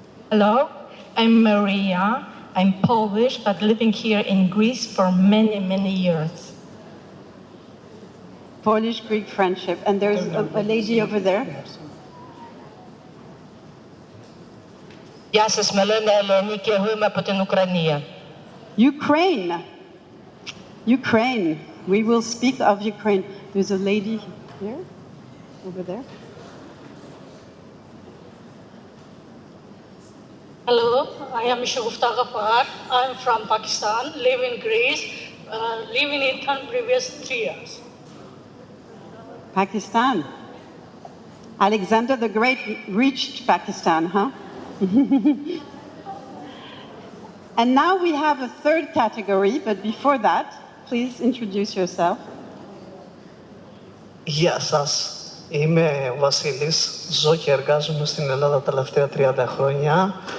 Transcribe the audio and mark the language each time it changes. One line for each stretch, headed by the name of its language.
English: Hello, I'm Maria. I'm Polish, but living here in Greece for many, many years. Polish-Greek friendship. And there's a lady over there.
Greek: Γεια σας, με λένε Ελένη και εγώ είμαι από την Ουκρανία.
English: Ukraine. Ukraine. We will speak of Ukraine. There's a lady here, over there. Hello, I am Shugufta Ghaffar. I'm from Pakistan, live in Greece, live in Italy previous 3 years. Pakistan. Alexander the Great reached Pakistan, huh? And now we have a third category, but before that, please introduce yourself.
Greek: Γεια σας. Είμαι ο Βασίλης. Ζω και εργάζομαι στην Ελλάδα τα τελευταία 30 χρόνια.